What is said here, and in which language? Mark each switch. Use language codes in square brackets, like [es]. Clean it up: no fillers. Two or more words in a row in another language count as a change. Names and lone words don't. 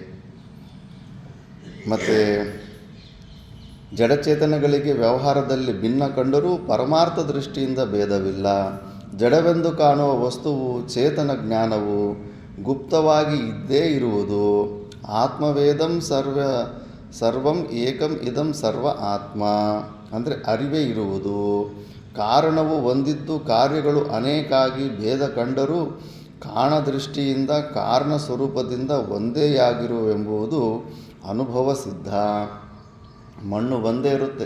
[kn] ಮತ್ತು ಜಡಚೇತನಗಳಿಗೆ ವ್ಯವಹಾರದಲ್ಲಿ ಭಿನ್ನ ಕಂಡರೂ ಪರಮಾರ್ಥ ದೃಷ್ಟಿಯಿಂದ ಭೇದವಿಲ್ಲ. ಜಡವೆಂದು ಕಾಣುವ ವಸ್ತುವು ಚೇತನ ಜ್ಞಾನವು ಗುಪ್ತವಾಗಿ ಇದ್ದೇ ಇರುವುದು. [sa] ಆತ್ಮವೇದಂ ಸರ್ವಂ ಏಕಂ ಇದಂ ಸರ್ವ ಆತ್ಮ. [kn] ಅಂದರೆ ಅರಿವೇ ಇರುವುದು. ಕಾರಣವು ಒಂದಿದ್ದು ಕಾರ್ಯಗಳು ಅನೇಕಾಗಿ ಭೇದ ಕಂಡರೂ ಕಾಣದೃಷ್ಟಿಯಿಂದ ಕಾರಣ ಸ್ವರೂಪದಿಂದ ಒಂದೇಯಾಗಿರುವೆಂಬುದು ಅನುಭವ ಸಿದ್ಧ. ಮಣ್ಣು ಒಂದೇ ಇರುತ್ತೆ.